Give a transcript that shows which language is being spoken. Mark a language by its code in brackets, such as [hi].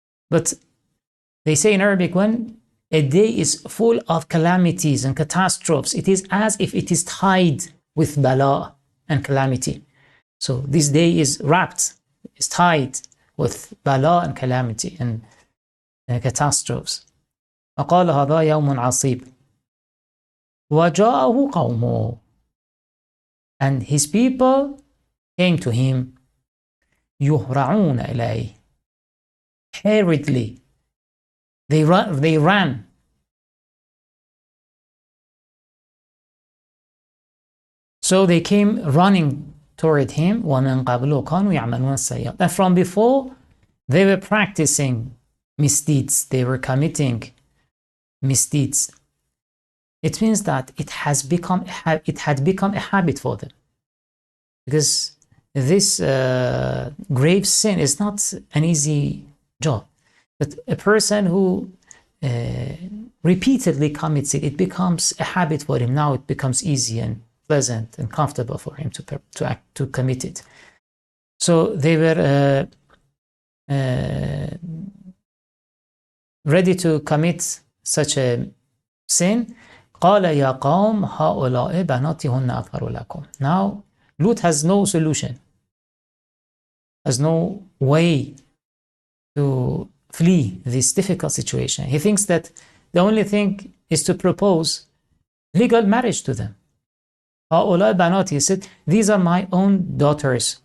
[en] But they say in Arabic, when a day is full of calamities and catastrophes, it is as if it is tied with bala and calamity. So this day is wrapped, is tied with bala and calamity and catastrophes. [ar] فقال هذا يوم عصيب وجاءه قومه. [en] And his people came to him [ar] يهرعون إليه. [en] Hurriedly. They ran. So they came running toward him. [ar] وَمِنْ قَبْلُ كَانُوا يَعْمَلُونَ السَّيِّئَاتِ. [en] And from before, they were practicing misdeeds. They were committing misdeeds, it means that it had become a habit for them. Because this grave sin is not an easy job. But a person who repeatedly commits it, it becomes a habit for him. Now it becomes easy and pleasant and comfortable for him to commit it. So they were ready to commit such a sin. [ar] قال يا قوم هؤلاء بناتي هن أطهر لكم. [en] Now Lut has no solution, has no way to flee this difficult situation. He thinks that the only thing is to propose legal marriage to them. [ar] هؤلاء بناتي, [en] he said, these are my own daughters.